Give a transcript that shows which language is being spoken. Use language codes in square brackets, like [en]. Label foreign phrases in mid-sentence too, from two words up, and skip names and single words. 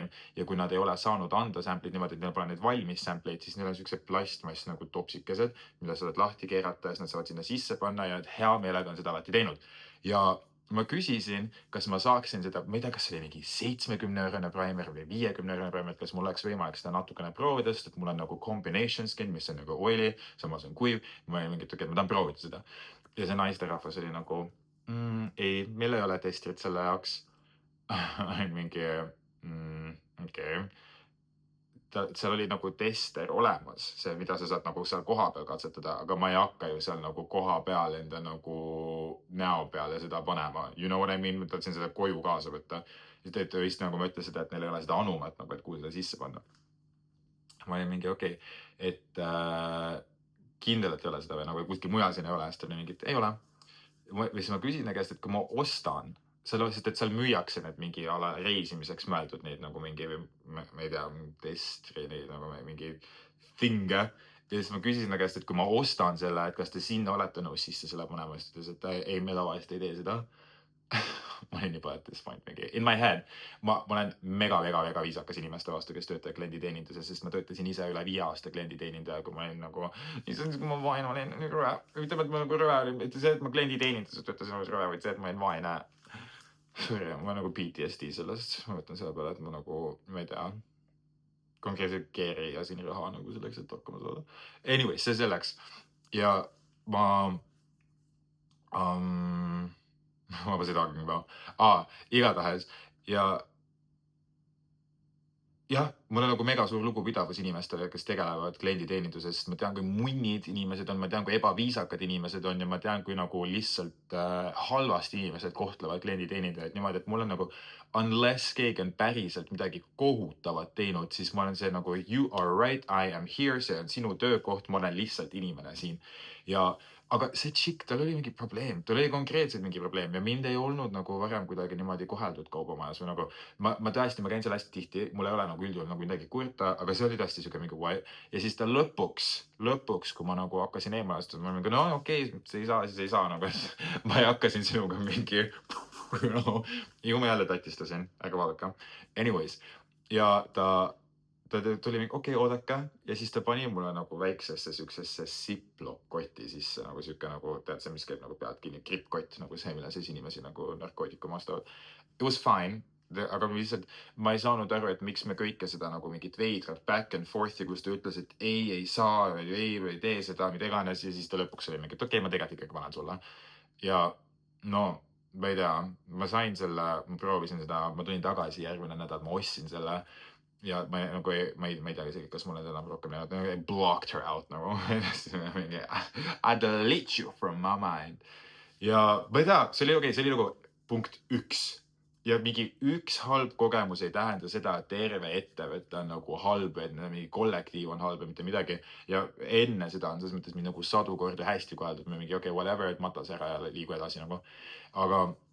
[et] Ja kui nad ei ole saanud anda sample'id niimoodi, et neil pole neid valmis sample'id, siis neil on siuksed plastmass nagu topsikesed, mille sa saad lahti keerata ja siis nad saavad sinna sisse panna ja hea meelega on seda alati teinud. Ja ma küsisin, kas ma saaksin seda, ma ei tea, kas see oli mingi 70 eurone primer või 50 eurone primer, kas mul oleks võimalik seda natukene proovida, sest et mul on nagu [en] combination skin, [et] mis on nagu oily, samas on kuiv. Ma olin mingi, et ma tahan proovida seda. Ja see naisterahvas oli nagu, ei, meil ei ole testrit selle jaoks. mingi, okei. Seal oli nagu tester olemas, see, mida sa saad nagu seal koha peal katsetada, aga ma ei hakka ju seal nagu koha peal enda nagu näo peale seda panema. [en] You know what I mean? [et] Ma tahtsin seda koju kaasa võtta. Siis te vist nagu ma ütlesin seda, et neil ei ole seda anumat nagu, et kuhu seda sisse panna. Ma olin mingi okei, et kindel, et ei ole seda või nagu kuskil mujal siin ei ole, siis ta oli mingi, et ei ole. Või siis ma küsin käest, et kui ma ostan, sellepärast, et seal müüakse need mingi ala reisimiseks mõeldud neid nagu mingi, ma ei tea, testri neid nagu mingi thing'e. Ja siis ma küsisin käest, et kui ma ostan selle, et kas te sinna olete nõus sisse selle panema, siis ta ütles, et ei, me tavaliselt ei tee seda. Ma olin juba, et [en] this point [et] mingi, [en] in my head, [et] ma olen mega viisakas inimeste vastu, kes töötab klienditeeninduses, sest ma töötasin ise üle 5 aasta klienditeenindaja, kui ma olin nagu, issand, kui ma vaene olin, rõve, ütleme, et ma nagu rõve olin, mitte see, et ma klienditeeninduses töötasin nagu rõve, vaid see, et ma olin vaene. Sorry, ma nagu PTSD sellest, ma mõtlen selle peale, et ma nagu, ma ei tea, konkreetselt keeriasin raha nagu selleks, et hakkama saada. [en] Anyways, [et] see selleks. Ja ma [en] was I talking about? [et] Igatahes. Ja jah, mul on nagu mega suur lugupidavus inimestele, kes tegelevad klienditeeninduses, sest ma tean, kui munnid inimesed on, ma tean, kui ebaviisakad inimesed on ja ma tean, kui nagu lihtsalt halvasti inimesed kohtlevad klienditeenindajaid niimoodi, et mul on nagu, unless keegi on päriselt midagi kohutavat teinud, siis ma olen see nagu, [en] you are right, I am here, [et] see on sinu töökoht, ma olen lihtsalt inimene siin. Aga see tšikk, tal oli mingi probleem, tal oli konkreetselt mingi probleem ja mind ei olnud nagu varem kuidagi niimoodi koheldud kaubamajas või nagu ma tõesti, ma käin seal hästi tihti, mul ei ole nagu üldjuhul nagu midagi kurta, aga see oli tõesti siuke mingi why. Ja siis ta lõpuks, kui ma nagu hakkasin eemale astuma, ma mingi, no okei, see ei saa, siis ei saa nagu, ma ei hakka siin sinuga mingi, ju ma jälle tatistasin, ärge vaadake. Anyways, ja ta tuli mingi, okei, oodake. Ja siis ta pani mulle nagu väiksesse siuksesse Ziploc koti sisse, nagu siuke nagu, tead see, mis käib nagu pealt kinni, gripkott, nagu see, mille sees inimesi nagu narkootikum ostavad. [en] It was fine, [et] aga ma ei saanud aru, et miks me kõike seda nagu mingit veidrat [en] back and forth'i, [et] kus ta ütles, et ei saa, ei tee seda, mida iganes. Ja siis ta lõpuks oli mingi, et okei, ma tegelikult ikkagi panen sulle. Ja no, ma ei tea, ma sain selle, ma proovisin seda, ma tulin tagasi järgmine nädal, ma ostsin selle. Ja ma ei tea isegi, kas mulle enam rohkem näinud, [en] I blocked her out nagu, I delete you from my mind. [et] Ja ma ei tea, see oli okei, see oli nagu punkt 1. Ja mingi üks halb kogemus ei tähenda seda, et terve ettevõte on nagu halb, et mingi kollektiiv on halb ja mitte midagi. Ja enne seda on selles mõttes mind nagu 100 korda hästi koheldud, mingi okei, whatever, et matas ära ja liigu edasi nagu.